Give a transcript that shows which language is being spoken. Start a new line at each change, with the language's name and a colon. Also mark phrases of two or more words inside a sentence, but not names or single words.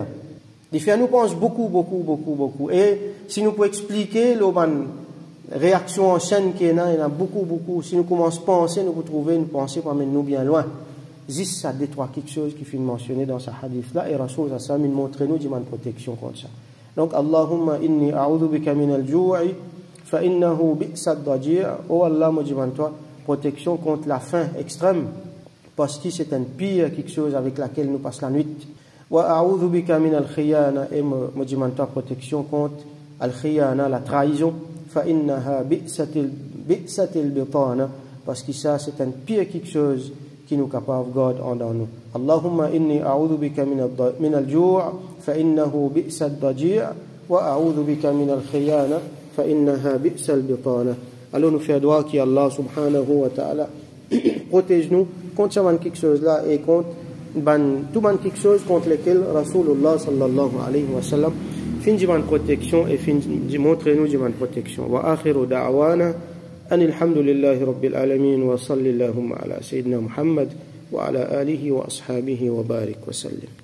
French: Il fait nous pense beaucoup. Et si nous pouvons expliquer la réaction en chaîne qu'il y en a beaucoup. Si nous commençons à penser, nous pouvons trouver une pensée pour amener nous bien loin. Juste ça détruit quelque chose qui finit mentionné dans ce hadith-là, et Rasoul
Arabic: صلى الله عليه وسلم
French: montre nous une protection contre ça. Donc,
Arabic: اللهم إني أعوذ بك من الجوع فإنه بئس الضجيع'.
French: Oh Allah, moi demande toi protection contre la faim extrême, parce que c'est un pire quelque chose avec laquelle nous passons la nuit.
Arabic: وأعوذ بك من الخيانة.
French: Et moi demande toi protection contre al-khiyana, la trahison.
Arabic: فإنها بئست البطانة.
French: Parce que ça, c'est un pire quelque chose qui nous capable de garder en nous.
Arabic: اللهم إني أعوذ بك من الجوع فإنه بئس الضجيع وأعوذ بك من الخيانة فإنها بئست البطانة.
French: Alors nous faire droit qui Allah
Arabic: سبحانه وتعالى
French: protège-nous contre ça quelque chose là et contre tout quelque chose contre lequel Rasulullah
Arabic: صلى الله عليه وسلم
French: fin de protection et fin de montrer nous de protection.
Arabic: وآخر دعوانا أن الحمد لله رب العالمين وصل اللهم على سيدنا محمد وعلى آله وأصحابه وبارك وسلم.